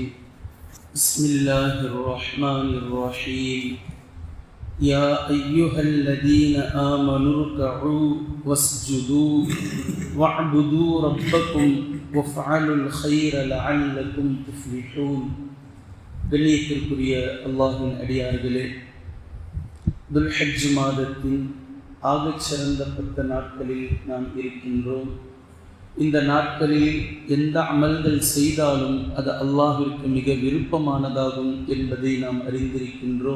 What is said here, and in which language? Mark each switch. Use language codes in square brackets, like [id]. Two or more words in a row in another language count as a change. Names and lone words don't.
[ar] بسم الله الرحمن الرحيم. يا أيها الذين آمنوا اركعوا واسجدوا واعبدوا ربكم وافعلوا الخير لعلكم تفلحون. [ta] கண்ணியத்திற்குரிய அல்லாஹ்வின் அடியார்களே, துல்ஹஜ் மாதத்தின் ஆகச்சிறந்த 10 நாட்களில் நாம் இருக்கின்றோம். இந்த நாட்களில் எந்த அமல்கள் செய்தாலும் அது அல்லாஹ்விற்கு மிக விருப்பமானதாகும் என்பதை நாம் அறிந்திருக்கின்றோம்.